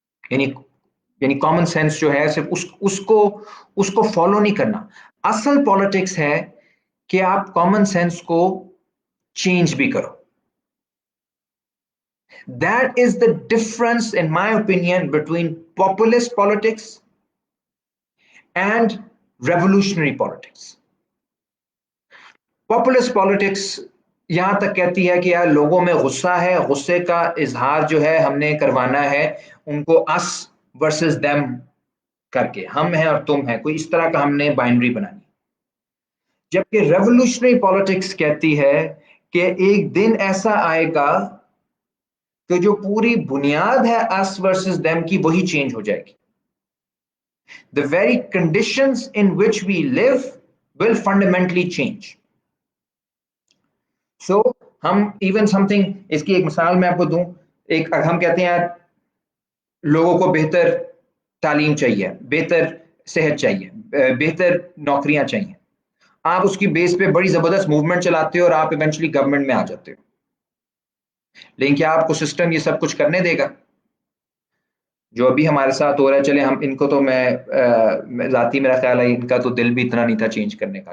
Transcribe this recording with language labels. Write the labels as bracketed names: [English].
[Urdu] یعنی common sense جو ہے صرف اس کو فالو نہیں کرنا. اصل پالیٹکس ہے کہ آپ کامن سینس کو چینج بھی کرو. [English] That is the difference, in my opinion, between populist politics and revolutionary politics. [Urdu] Populist politics یہاں تک کہتی ہے کہ یار لوگوں میں غصہ ہے، غصے کا اظہار جو ہے ہم نے کروانا ہے ان کو [English] us versus them [Urdu] کر کے، ہم ہیں اور تم ہیں، کوئی اس طرح کا ہم نے بائنڈری بنانی. جبکہ ریولوشنری پالیٹکس کہتی ہے کہ ایک دن ایسا آئے گا کہ جو پوری بنیاد ہے [English] us versus them [Urdu] کی وہی چینج ہو جائے گی. [English] The very conditions in which we live will fundamentally change. [Urdu] So ہم ایون سم تھنگ، اس کی ایک مثال میں آپ کو دوں. ایک ہم کہتے ہیں لوگوں کو بہتر تعلیم چاہیے، بہتر صحت چاہیے، بہتر نوکریاں چاہیے. آپ اس کی بیس پہ بڑی زبردست موومنٹ چلاتے ہو اور آپ ایونچولی گورنمنٹ میں آ جاتے ہو، لیکن کیا آپ کو سسٹم یہ سب کچھ کرنے دے گا؟ جو ابھی ہمارے ساتھ ہو رہا ہے، چلے ہم ان کو تو میں ذاتی میرا خیال ہے ان کا تو دل بھی اتنا نہیں تھا چینج کرنے کا.